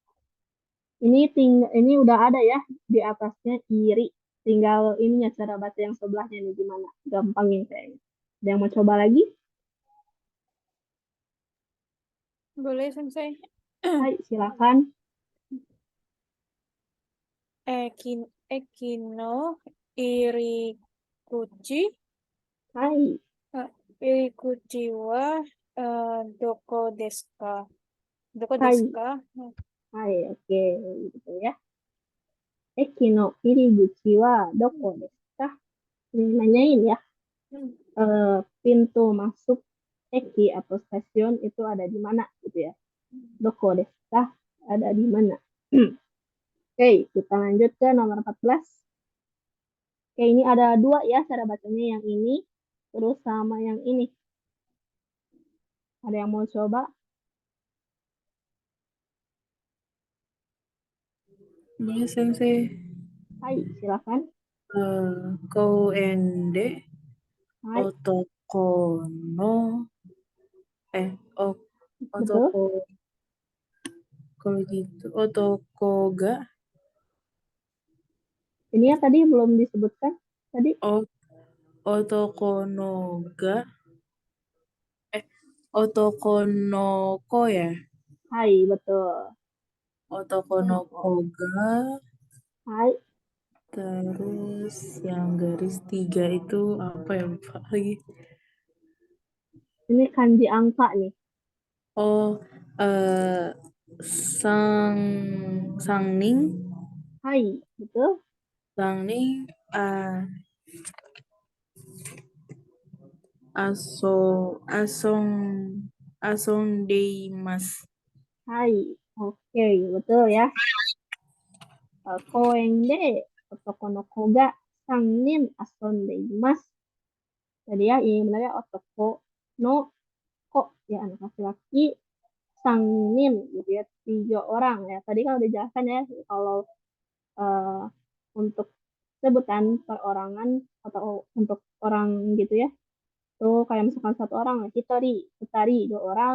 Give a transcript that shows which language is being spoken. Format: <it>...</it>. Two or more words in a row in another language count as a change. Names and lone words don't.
<id>Ini udah ada ya di atasnya iri. Tinggal ininya cara baca yang sebelahnya nih gimana. Gampang ini kayaknya. Ada yang mau coba lagi? Boleh, Sensei. Hai, silakan.</id> <ja>駅の入口 Hai, 入口はどこですか? Doko hai, ですか? hai,</ja> <id>oke, gitu ya.</id> <ja>駅の入口はどこですか?</ja> <id>Ini nanyain ya, Hmm. pintu masuk eki atau stasiun itu ada di mana gitu ya.</id> <ja>どこですか?</ja> <id>Ada di mana? Oke, kita lanjut ke nomor 14. Oke, ini ada dua ya cara bacanya, yang ini terus sama yang ini. Ada yang mau coba? Boleh Sensei. Hai, silakan.</id> <ja>Koende Hai, 男のお</ja> <id>betul.</id> <ja>otoko</ja> <id>kalau gitu</id> <ja>男が</ja> <id>Ini yang tadi belum disebutkan. Tadi,</id> <ja>お男のが男の子や.</ja> <id>hai, betul.</id> <ja>男の子が Hai,</ja> <id>terus yang garis 3 itu apa ya, lupa lagi. ini kanji angka nih.</id> <ja>Oh, さん さんにん</ja> <id>Hai, betul.</id> <ja>さんにん あそ あそん あそん でいます. Hai,</ja> <id>oke, betul ya.</id> <ja>公園で男の子が三人遊んでいます.</ja> <id>Jadi ya, ini benar ya,</id> <ja>男の子,</ja> <id>ya anak laki-laki, sangnin gitu ya, 3 orang ya. Tadi kalau dijelaskan ya, kalau eh, untuk sebutan perorangan atau untuk orang gitu ya, tuh kayak misalkan 1 orang ya,</id> <ja>ひとり、うたり</ja> <id>2 orang.</id>